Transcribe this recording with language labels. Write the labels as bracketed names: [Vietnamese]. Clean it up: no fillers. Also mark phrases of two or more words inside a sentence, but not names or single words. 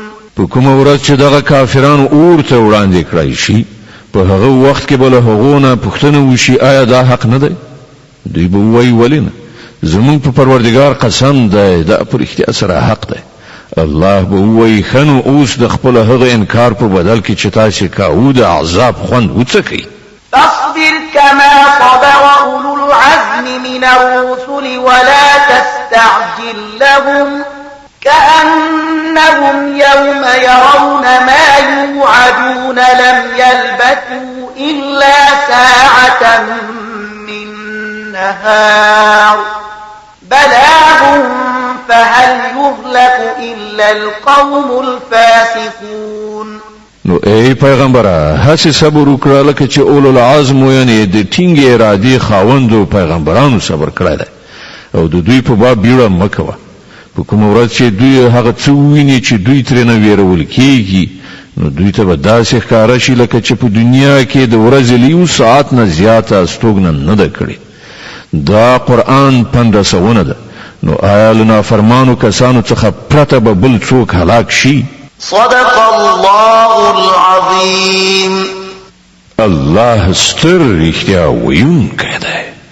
[Pashto] په کومه ورځ چې دغه کافرانو اور ته وړاندې کړای شي په هغه وخت کې بل هغونه پښتنه وشي آیا دا حق نه دی دوی به وایي ولنه زمون په پروردگار قسم ده دا پر اختیار سره حق ده الله به وای خنو اوس د خپل هغه انکار په بدل کې چې تاسو کاوه د عذاب خوند وڅکئ [Arabic] فاصبر كما صبر أولو العزم من الرسل ولا تستعجل لهم كأنهم يوم يرون ما يوعدون لم يلبثوا إلا ساعة من نهار بلاغ فهل يهلك إلا القوم الفاسقون [Pashto] نو ای پیغمبره هڅه صبر وکړه لکه چې [Arabic] اولو العزم [Pashto] یعنی د ټینګ ارادي خاوندو پیغمبرانو صبر کړی او د دوی په باب بیړه مکوه په کوم ورځ چې دوی هغه څه ویني چې دوی ترنه ویرول کیږي نو دوی ته به داسې ښکاره شي لکه چې په دنیا کې د ورځې لیو ساعت نه زیاته استوګنه نه ده کړې دا قرآن پندرسونه ده نو آیا له نافرمانو کسانو څخه پرته به بل څوک هلاک شي [Arabic] صدق الله العظيم [Pashto] الله ستر رښتیا ویونکی دی